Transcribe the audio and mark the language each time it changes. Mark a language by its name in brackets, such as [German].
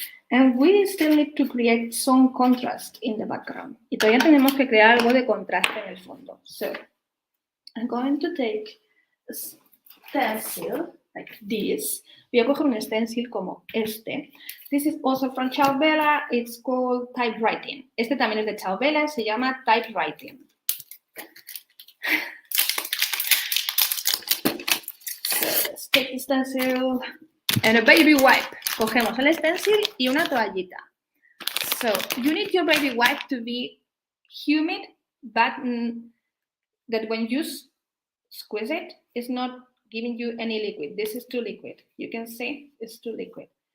[English] And we still need to create some contrast in the background. [Spanish] Y todavía tenemos que crear algo de contraste en el fondo. [English] So, I'm going to take a stencil like this. [Spanish] Voy a coger un stencil como este. [English] This is also from Ciao. It's called typewriting. [Spanish] Este también es de Ciao, se llama typewriting. [English] So, let's take the stencil and a baby wipe. [Spanish] Cogemos el stencil y una toallita. [English] So, you need your baby wipe to be humid, but that when you squeeze it, it's not giving you any liquid. This is too liquid. You can see it's too liquid.